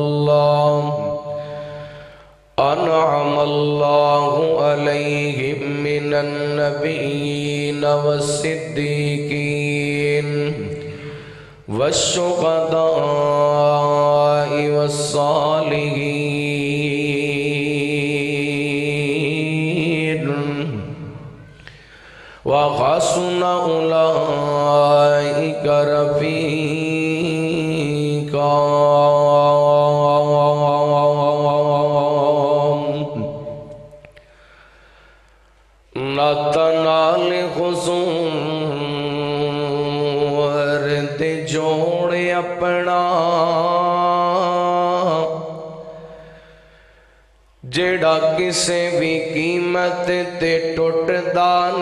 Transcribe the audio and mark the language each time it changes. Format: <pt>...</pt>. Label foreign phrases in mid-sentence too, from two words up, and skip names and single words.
<ar>الله عليهم من النبيين والصديقين والشهداء والصالحين وحسن أولئك رفيقا۔</ar> <pa>نال خضور دے جوڑے اپنا جیڑا کسے بھی قیمت تے ٹوٹدا</pa>